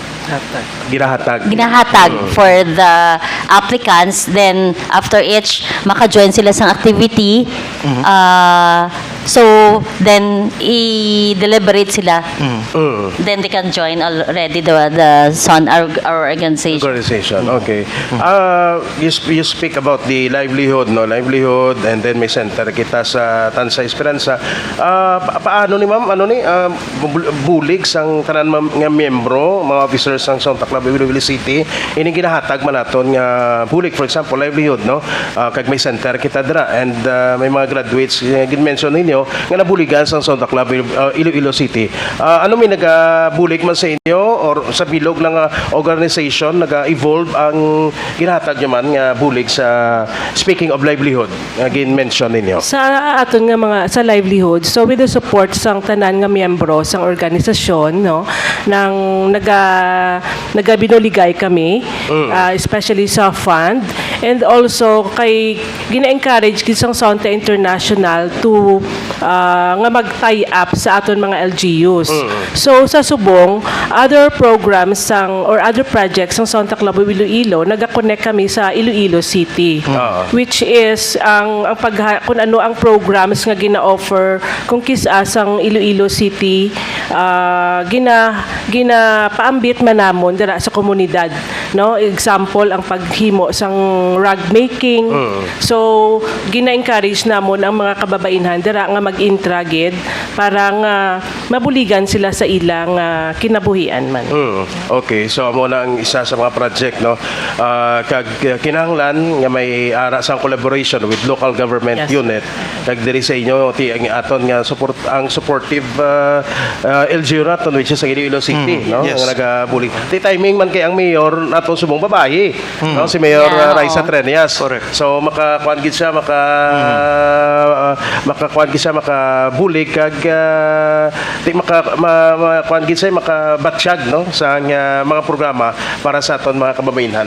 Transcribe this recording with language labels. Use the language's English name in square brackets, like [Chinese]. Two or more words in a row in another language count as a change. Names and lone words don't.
[English] ginahatag for the applicants. Then after each [Hiligaynon] maka-join sila sa activity, [English] so then [Hiligaynon] i-deliberate sila, [English] then they can join already the SON our organization. Okay. You speak about the livelihood, no? [Hiligaynon] Livelihood, [English] and then [Hiligaynon] may center kita sa Tansa Esperanza. Paano ni ma'am, bulig sang tanan nga miyembro, mga officers sang Sonta Club Iloilo City, ini ginahatag man naton nga bulig, [English] for example, [Hiligaynon] livelihood, no? Kag may center kita dira, and may mga graduates gin-mention ninyo nga nabuligan sang Sonta Club Iloilo City. Ano may nagabulig man sa inyo or sa bilog ng organization naga-evolve ang ginahatag nyo man nga bulig sa speaking of livelihood nga gin-mention ninyo? Sa aton nga mga sa livelihood, so [English] with the support [Hiligaynon] sang tanan nga miyembro sang organisasyon, no, nang nagabinuligay kami, especially sa fund, [English] and also [Hiligaynon] kay gina-encourage kisang Sonta International to nga mag-tie up sa aton mga LGUs. So sa subong, [English] other programs [Hiligaynon] sang [English] or other projects [Hiligaynon] sang Sonta Club of Iloilo, nag-connect kami sa Iloilo City, [English] which is [Hiligaynon] ang kung ano ang programs nga gina-offer kung kisa sang Iloilo City, paambit man namon dira sa komunidad, no? Example, ang paghimo sang [English] rug making. [Hiligaynon] So gina-encourage namon ang mga kababainhan dira nga mag-intragid para nga mabuligan sila sa ilang kinabuhian man. Okay, so amo na ang isa sa mga project, no? Kag kinahanglan nga may ara sang [English] collaboration with local government [Hiligaynon] Yes. unit. Kag diri sa inyo ti ang aton nga supportive LGU naton, [English] which is [Hiligaynon] sa Iloilo City, no? Yes. Nga nagabulig. Ti timing man kay ang mayor naton subong babae, no? Si Mayor Yeah, Raisa oo. Trenias. Correct. So makakuan gid siya makabulig kag makakuan gid siya makabatsyag, no, sa mga programa para sa aton mga kababainhan.